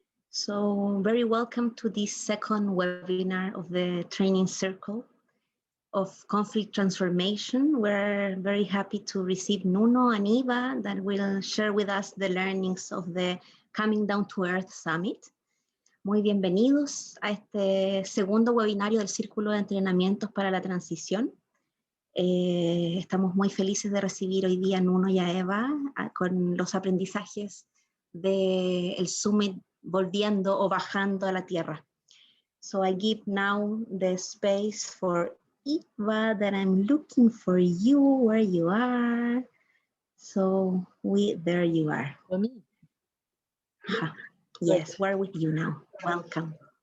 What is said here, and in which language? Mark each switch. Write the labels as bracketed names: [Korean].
[English] So very welcome to this second webinar of the training circle of conflict transformation. We're very happy to receive Nuno and Eva that will share with us the learnings of the Coming Down to Earth Summit. [Spanish] Muy bienvenidos a este segundo webinario del Círculo de Entrenamientos para la Transición. Estamos muy felices de recibir hoy día a Nuno y a Eva con los aprendizajes del Summit volviendo o bajando a la Tierra. [English] So I give now the space for Eva that I'm looking for you, where you are. So there you are. For me? Yes, we're with you now. Welcome.